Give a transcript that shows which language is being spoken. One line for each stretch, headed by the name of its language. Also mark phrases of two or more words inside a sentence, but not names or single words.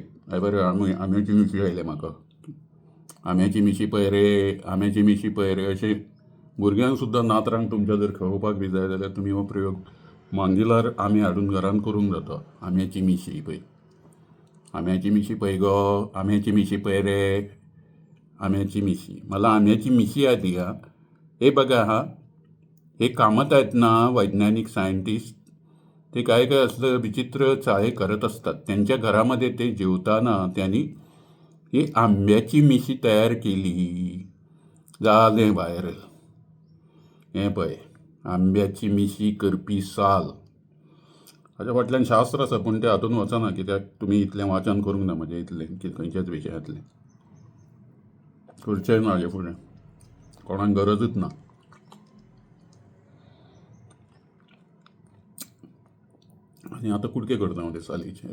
Konkani: हांवें बरें आंब्याची मिशी आयले म्हाका. आंब्याची मिशी पळय रे, आंब्याची मिशी पळय रे. अशें भुरग्यांक सुद्दां नातरांक तुमच्या जर खेळोवपाक बी जाय जाल्यार तुमी हो प्रयोग मांगिलार आमी हाडून घरान करूंक जाता. आम्याची मिशी पळय, आम्याची मिशी पळय गो, आम्याची मिशी पळय रे, आम्याची मिशी.
Marathi: मला आम्याची मिशी आली हा. हे बघा हा, हे कामत आहेत ना वैज्ञानिक सायंटिस्ट, ते काय काय असलं विचित्र चाळे करत असतात. त्यांच्या घरामध्ये ते जेवताना त्यांनी ही आंब्याची मिशी तयार केली. झाले व्हायरल.
Konkani: हे पळय, आंब्याची मिशी करपी साल. हाच्या फाटल्यान शास्त्र आसा, पूण ते हातून वचना, कित्याक तुमी इतलें वाचन करूंक ना म्हजें इतलें खंयच्याच विशयांतलें. करचें ना हाजे फुडें, कोणाक गरजूच ना. आनी आतां कुडके करता हांव ते सालीचे.